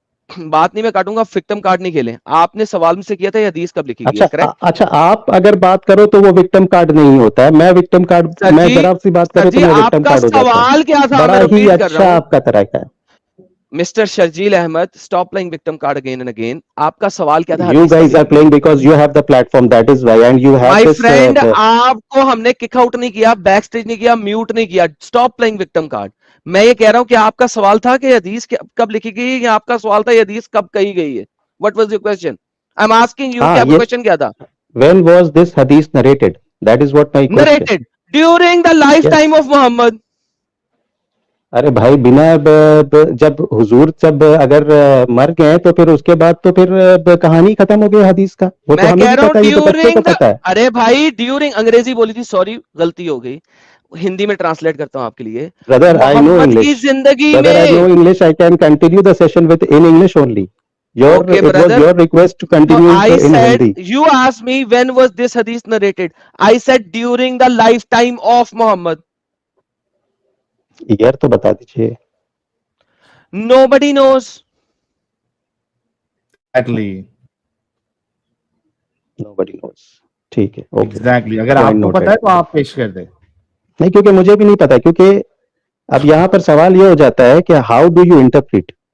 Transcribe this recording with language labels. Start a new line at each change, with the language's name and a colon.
Urdu: بات نہیں میں کاٹوں گا, وکٹم کارڈ نہیں کھیلیں. آپ نے سوال مجھ سے کیا تھا یہ حدیث کب لکھی گئی ہے؟ اچھا, آپ اگر بات کرو تو وہ وکٹم کارڈ نہیں ہوتا ہے, میں وکٹم کارڈ, میں ذرا سی بات کروں تو میں وکٹم کارڈ ہو جاتا ہوں. سوال کیا تھا, بڑا ہی اچھا آپ کا طریقہ ہے.
English: Mister Sharjeel Ahmed, stop playing victim card again and again.
Urdu: آپ کا سوال کیا تھا؟
English: You guys are playing because you have the platform, that is why, and you have My this
Urdu: friend, آپ کو ہم نے کک آؤٹ نہیں کیا, بیک سٹیج نہیں کیا, میوٹ نہیں کیا.
English: Stop playing victim card.
Urdu: میں یہ کہہ رہا ہوں کہ آپ کا سوال تھا کہ حدیث کب لکھی گئی ہے, یا آپ کا سوال تھا یہ حدیث کب کہی گئی ہے؟
English: What was your question? I'm asking you,
Urdu: کہ آپ کا کویسچن کیا تھا؟
English: When was this hadith narrated? That is what my question. Narrated during the lifetime of Muhammad.
Urdu: ارے بھائی, بنا جب حضور جب اگر مر گئے تو پھر اس کے بعد تو پھر کہانی ختم ہو گئی حدیث کا. وہ تو ہمیں بھی پتا ہے, یہ تو بچے کو پتا ہے. ارے بھائی ڈیورنگ, انگریزی بولی تھی, سوری غلطی ہو گئی, ہندی میں ٹرانسلیٹ کرتا ہوں آپ کے لیے. محمد کی زندگی میں.
English: I know English, I can continue the session with in English only. Okay, it was your request to continue in Hindi. You asked me when was this hadith narrated. I said during the lifetime of Muhammad.
Urdu: Year تو بتا دیجئے.
English: Nobody knows. Exactly. Nobody knows.
Urdu: ٹھیک ہے,
English: Exactly.
Urdu: اگر آپ کو پتا ہے تو آپ پیش کر دیں. نہیں, کیونکہ مجھے بھی نہیں پتا, کیونکہ اب یہاں پر سوال یہ ہو جاتا ہے کہ
English: How do you interpret.